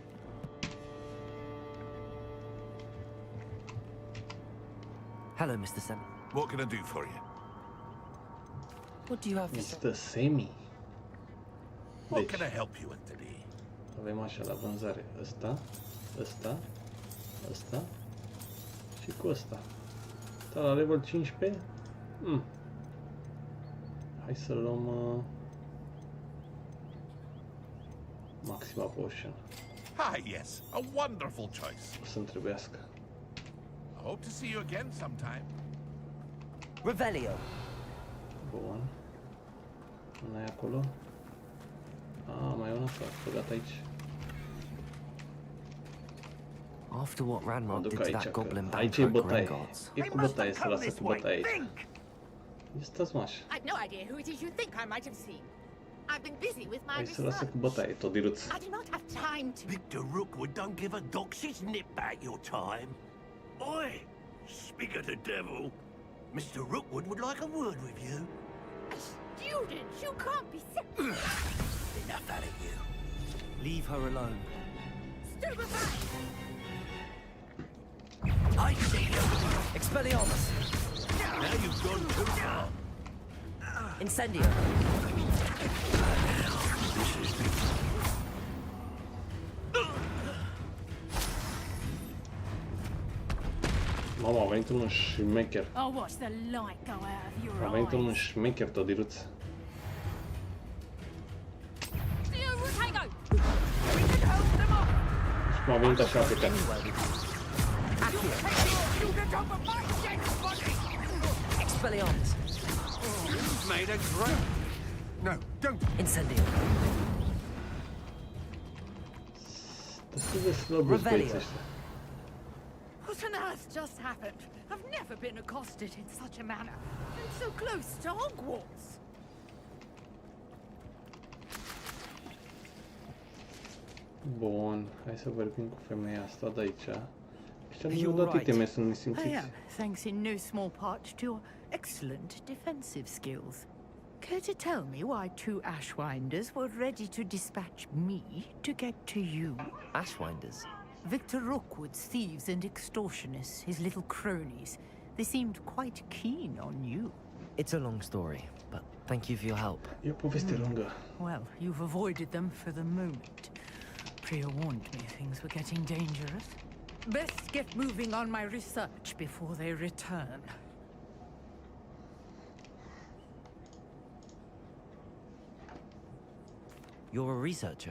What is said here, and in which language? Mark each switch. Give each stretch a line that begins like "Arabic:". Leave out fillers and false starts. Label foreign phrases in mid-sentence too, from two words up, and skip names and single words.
English: Hello, Mr. Semi. What can I do for you? What do you have for sale? Mr. Semi. What
Romanian: Deci,
English: can I help you with today?
Romanian: Avem așa la vânzare ăsta, ăsta, ăsta și cu ăsta. Da, la level 15? Hai să luăm Maxima Potion.
English: Ah, yes, a wonderful choice.
Romanian: O să-mi trebuiască.
English: I hope to see you again sometime.
Romanian: Revelio. Bun. Nu e acolo. Mai e una s-a băgat aici.
English: After what Ranrock did to
Romanian: aici,
English: that goblin
Romanian: aici e
English: banker
Romanian: bătaie.
English: Gringotts.
Romanian: E cu bătaie, să lasă cu bătaie aici. Ia stați mă așa.
English: I've no idea who it is you think I might have seen. I've been busy with my
Romanian: Hai să lasă
English: research.
Romanian: cu bătaie, tot diruț.
English: I do not have time to... Victor Rookwood don't give a doxy's nip back your time. Oi, speak of the devil. Mr. Rookwood would like a word with you. Students, you can't be Enough out of you. Leave her alone. stupefied! I see you. Expelliarmus. Now you've gone too far. Incendio.
Romanian: Mamă, a venit un șmecher.
English: I'll watch the light go out of your
Romanian: A venit un
English: eyes.
Romanian: șmecher, tot diruț. Și m-a venit așa pe cap.
English: Expelliarmus. You've made a great... No, don't. Incendio.
Romanian: Destul de slăbuți băieți ăștia.
English: What on earth just happened? I've never been accosted in such a manner. And so close to Hogwarts.
Romanian: Bun, hai să vorbim cu femeia asta de aici. Și nu dat iteme să nu simțiți.
English: I am, thanks in no small part to your excellent defensive skills. Care to tell me why two Ashwinders were ready to dispatch me to get to you? Ashwinders? Victor Rookwood's thieves and extortionists, his little cronies. They seemed quite keen on you. It's a long story, but thank you for your help.
Romanian: E o poveste lungă.
English: Well, you've avoided them for the moment. Priya warned me things were getting dangerous. Best get moving on my research before they return. You're a researcher?